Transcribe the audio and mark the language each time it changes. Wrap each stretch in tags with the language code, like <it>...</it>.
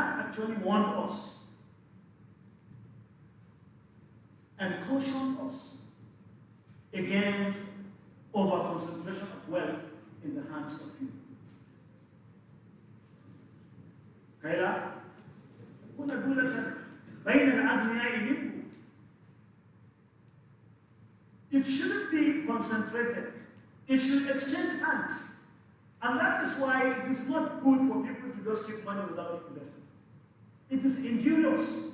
<en>actually warned us and cautioned us against over-concentration of wealth in the hands of few.</en> <ar>كيلا يكون دولة بين الأغنياء منكم.</ar> <en>It shouldn't be concentrated. It should exchange hands. And that is why it is not good for people to just keep money without investing. It is injurious.</en>